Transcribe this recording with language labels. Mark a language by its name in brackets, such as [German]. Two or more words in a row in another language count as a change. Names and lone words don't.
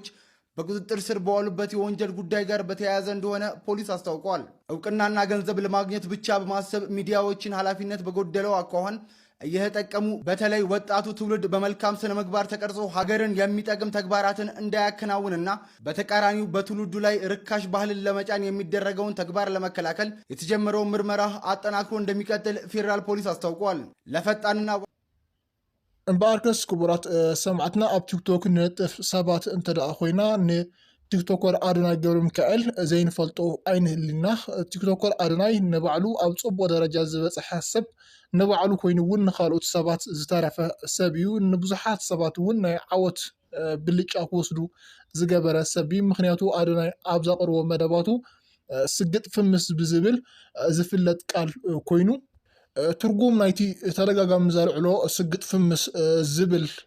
[Amharic] በቁጥጥር ስር በዋሉበት የወንጀል ጉዳይ ጋር በተያያዘ እንደሆነ ፖሊስ አስታውቋል። እውቅናና ገንዘብ ለማግኘት ብቻ በማሰብ ሚዲያዎችን ኃላፊነት በጎደለው አኳኋን እየተጠቀሙ በተለይ ወጣቱ ትውልድ በመልካም ስነ ምግባር ተቀርጾ ሀገርን የሚጠቅም ተግባራትን እንዳያከናውንና በተቃራኒው በትውልዱ ላይ ርካሽ ባህልን ለመጫን የሚደረገውን ተግባር ለመከላከል የተጀመረውን ምርመራ አጠናክሮ እንደሚቀጥል ፌዴራል ፖሊስ አስታውቋል። ለፈጣንና [Tigrinya] እምበኣርከስ ክቡራት ሰማዕትና ኣብ ቲክቶክ ንነጥፍ ሰባት እንተደኣ ኮይና ቲክቶከር አዶናይ ገብረ ሚካኤል ዘይንፈልጦ ኣይንህልና ቲክቶከር አዶናይ ንባዕሉ ኣብ ፅቡቅ ደረጃ ዝበፅሐ ሰብ ንባዕሉ ኮይኑ እውን ንካልኦት ሰባት ዝተረፈ ሰብ እዩ ንብዙሓት ሰባት እውን ናይ ዓወት ብልጫ ክወስዱ ዝገበረ ሰብ እዩ ምክንያቱ አዶናይ ኣብ ዘቕርቦ መደባቱ ስግጥ ፍምስ ብዝብል ዝፍለጥ ቃል ኮይኑ ትርጉም ናይቲ ተደጋጋሚ ዘልዕሎ ስግጥ ፍምስ ዝብል